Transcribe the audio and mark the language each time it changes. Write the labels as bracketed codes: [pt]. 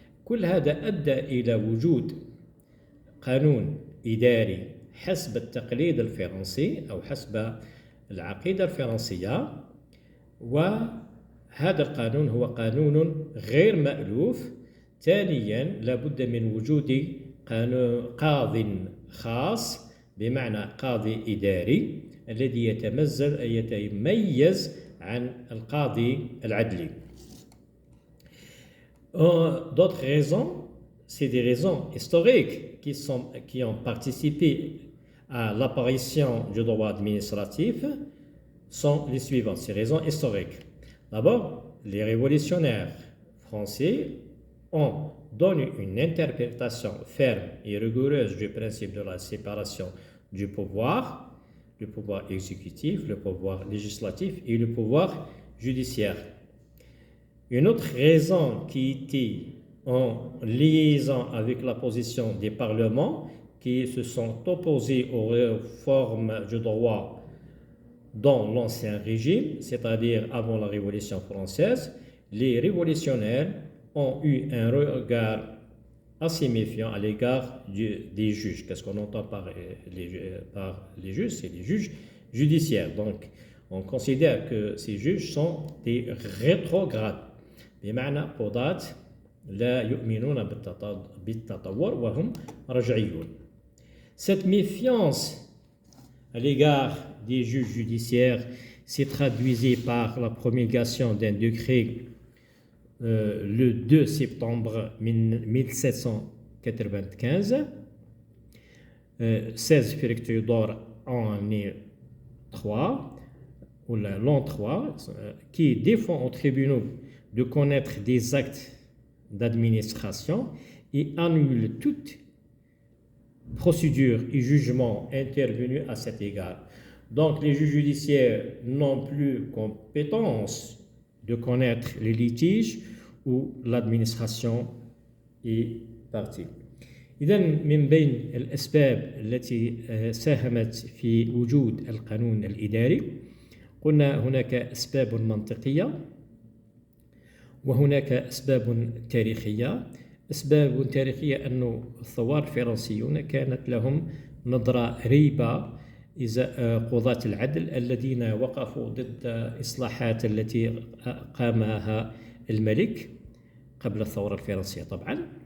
[ar] كل هذا أدى إلى وجود قانون إداري حسب التقليد الفرنسي أو حسب العقيدة الفرنسية، وهذا القانون هو قانون غير مألوف. ثانيا لابد من وجود قاض خاص، بمعنى قاضي إداري الذي يتميز عن القاضي العدلي. [fr] D'autres raisons, c'est des raisons historiques qui ont participé à l'apparition du droit administratif, sont les suivantes, ces raisons historiques. D'abord, les révolutionnaires français ont donné une interprétation ferme et rigoureuse du principe de la séparation du pouvoir, le pouvoir exécutif, le pouvoir législatif et le pouvoir judiciaire. Une autre raison qui était en liaison avec la position des parlements qui se sont opposés aux réformes du droit dans l'ancien régime, c'est-à-dire avant la Révolution française, les révolutionnaires ont eu un regard assez méfiant à l'égard des juges. Qu'est-ce qu'on entend par les juges? C'est les juges judiciaires. Donc, on considère que ces juges sont des rétrogrades. [ar] بمعنى قضاة لا يؤمنون بالتطور وهم رجعيون. [fr] Cette méfiance à l'égard des juges judiciaires s'est traduisée par la promulgation d'un décret le 2 septembre 1795, 16 Fructidor en année 3, ou l'an 3, qui défend aux tribunaux de connaître des actes d'administration et annule toute procédure et jugement intervenu à cet égard. Donc les juges judiciaires n'ont plus compétence de connaître les litiges où l'administration est partie. [ar] إذن من بين الأسباب التي ساهمت في وجود القانون الإداري قلنا هناك أسباب منطقية وهناك أسباب تاريخية. أسباب تاريخية أن الثوار الفرنسيون كانت لهم نظرة ريبة إزاء قضاة العدل الذين وقفوا ضد إصلاحات التي قامها الملك قبل الثورة الفرنسية طبعا.